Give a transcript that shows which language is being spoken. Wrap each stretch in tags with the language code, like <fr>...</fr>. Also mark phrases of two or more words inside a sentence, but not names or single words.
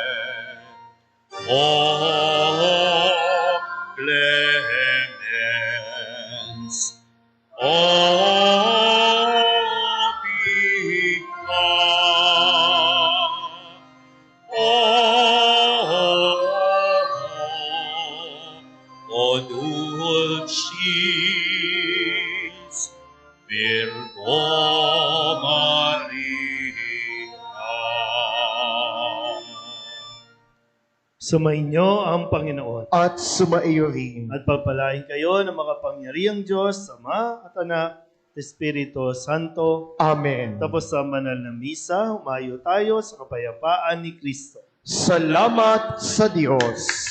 <la>O clemens, O pica, O dulcis Virgo Maria.</la> <tl>sumainyo ang Panginoon. At sumaiyo rin. At pagpalain kayo ng makapangyarihang Diyos, Ama at Anak, Espiritu Santo. Amen. Tapos sa banal na misa, humayo tayo sa kapayapaan ni Kristo. Salamat sa Diyos.</tl>